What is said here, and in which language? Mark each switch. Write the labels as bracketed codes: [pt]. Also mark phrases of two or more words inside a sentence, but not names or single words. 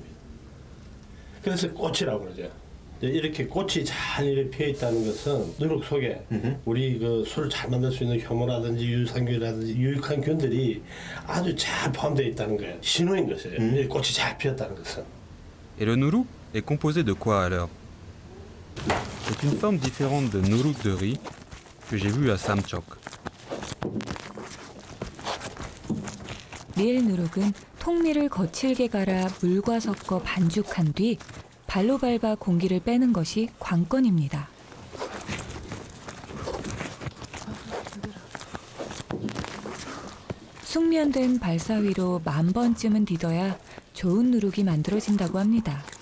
[ko] 그래서 꽃이라고 그러죠. 이렇게 꽃이 잘 이렇게 피어 있다는 것은 누룩 속에 우리 그 술을 잘 만들 수 있는 효모라든지 유산균이라든지 유익한 균들이 아주 잘 포함되어 있다는 거예요. 신호인 것이에요. 꽃이 잘 피었다는 것은. [fr] Et le Nuruk est composé de quoi alors? C'est une forme différente de Nuruk de riz que j'ai vu à Samchok. [ko] 밀 누룩은 통밀을 거칠게 갈아 물과 섞어 반죽한 뒤 발로 밟아 공기를 빼는 것이 관건입니다. 숙련된 발사위로 10,000번쯤은 디뎌야 좋은 누룩이 만들어진다고 합니다.